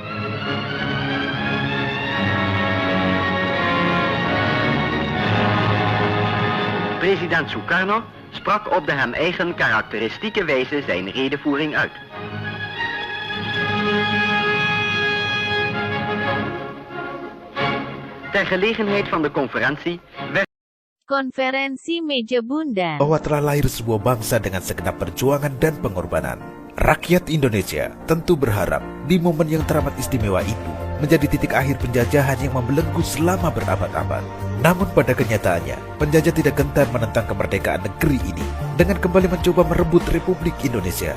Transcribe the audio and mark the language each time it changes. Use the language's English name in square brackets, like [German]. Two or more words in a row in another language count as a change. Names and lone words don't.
[Dutch] President Sukarno sprak op de hem eigen karakteristieke wijze zijn redevoering uit. Ter gelegenheid van de conferentie werd [Indonesian] Konferensi Meja Bundar. Bahwa telah lahir sebuah bangsa dengan segenap perjuangan dan pengorbanan. Rakyat Indonesia tentu berharap di momen yang teramat istimewa itu menjadi titik akhir penjajahan yang membelenggu selama berabad-abad. Namun pada kenyataannya, penjajah tidak gentar menentang kemerdekaan negeri ini dengan kembali mencoba merebut Republik Indonesia.